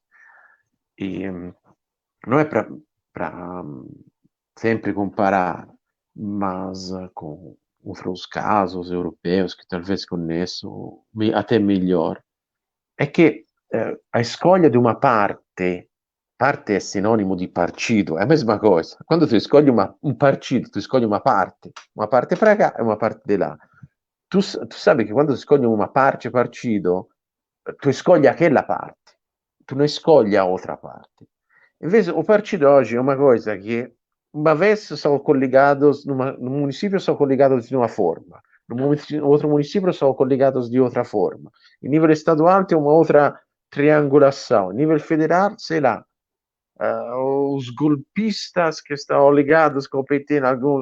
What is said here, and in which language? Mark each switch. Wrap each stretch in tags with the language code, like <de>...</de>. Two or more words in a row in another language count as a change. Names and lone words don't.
<pt>E não é para sempre comparar, mas com outros casos europeus que talvez conheço até melhor, é que a escolha de uma parte é sinônimo</pt> <it>di partito, è la mesma cosa.</it> <pt>Quando tu escolhi</pt> <it>un partito,</it> <pt>tu escolhi una parte para cá e uma parte de lá. Tu sabe que quando tu escolhi uma parte partito, tu escolhi aquela parte, tu não escolhi a outra parte.</pt> <it>Invece o partito oggi è una cosa che</it> <pt>uma vez são colligados, num município são colligados de uma forma, no outro município são colligados de outra forma. Em nível estadual tem uma outra triangulação. Nível federal, sei lá, os golpistas que estão ligados com o PT em algum...</pt>